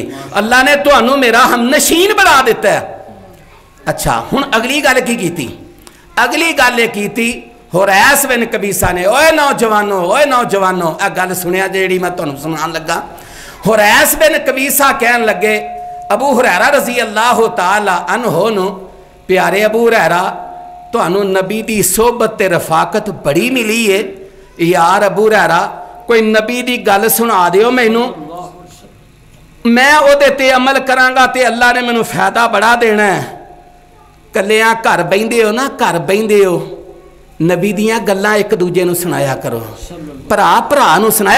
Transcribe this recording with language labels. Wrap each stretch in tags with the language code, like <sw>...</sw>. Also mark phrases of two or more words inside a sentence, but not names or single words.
<pa>اللہ نے تہانوں میرا ہمنشین بنا دتا ہے۔ اچھا ہݨ اگلی گل کی کیتی? اگلی گل یہ کی حریث بن قبیصہ نے، اوئے نوجوانو آ گل سنیا جیڑی میں تہانوں سنان لگا. حریث بن قبیصہ کہن لگے ابو ہریرہ</pa> <ar>رضي الله تعالى عنه</ar> <pa>نوں، پیارے ابو ہریرہ تہانوں نبی دی صحبت تے رفاقت بڑی ملی ہے. یار ابو ہریرہ کوئی نبی دی گل سنا دیو مینوں، میں اوہدے تے عمل کراں گا تے اللہ نے مینوں فائدہ بڑا دینا ہے. کلیاں گھر بہندے ہو نا، گھر بہندے ہو، نبی دیاں گلاں اک دوجے نوں سنایا کرو، بھرا بھرا نوں سنایا.</pa>